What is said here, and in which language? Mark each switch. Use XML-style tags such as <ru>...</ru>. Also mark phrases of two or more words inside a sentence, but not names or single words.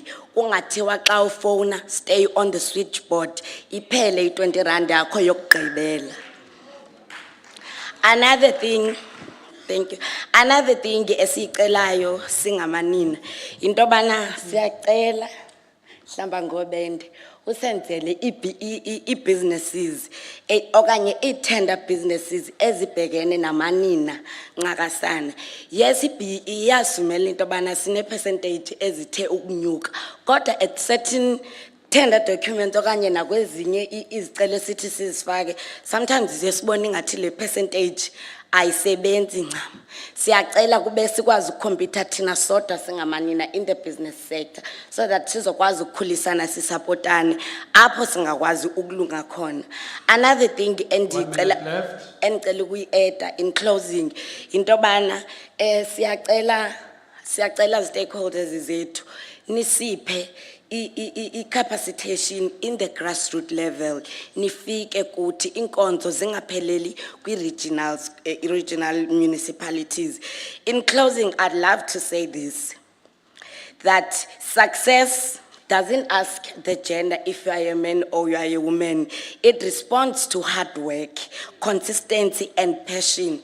<xh>Ungathiwa xa ufona</xh> <en>stay on the switchboard</en> <xh>iphele i-20 rand yakho yokugqibela.</xh> <en>Another thing, thank you. Another thing</en> <xh>esicelayo singamanina into bana siyacela hlamba ngobende usenzele i-businesses okanye i-tender businesses ezibhekene namanina nxakasana. Yes, i-BE iyasumela into bana sine percentage ezithe ukunyuka kodwa</xh> <en>at certain tender document</en> <xh>okanye nakwezinye izicelo esithi sizifake sometimes siyasibona ngathi le percentage ayisebenzi ncam. Siyacela kube sikwazi ukukhompyutha thina sodwa singamanina</xh> <en>in the business sector so that</en> <xh>sizokwazi ukukhulisana sisupportane apho singakwazi ukulunga khona.</xh> <en>Another thing</en> <xh>endicela ukuyi-eda</xh> <en>in closing</en> <xh>into bana siyacela</xh> <en>stakeholders</en> <xh>zethu nisiphe</xh> <en>capacitation in the grassroots level.</en> <xh>Nifike kuthi inkonzo zingapheleli regional municipalities.</xh> <en>In closing, I'd love to say this, that success doesn't ask the gender if you are a man or you are a woman. It responds to hard work, consistency and passion.</en>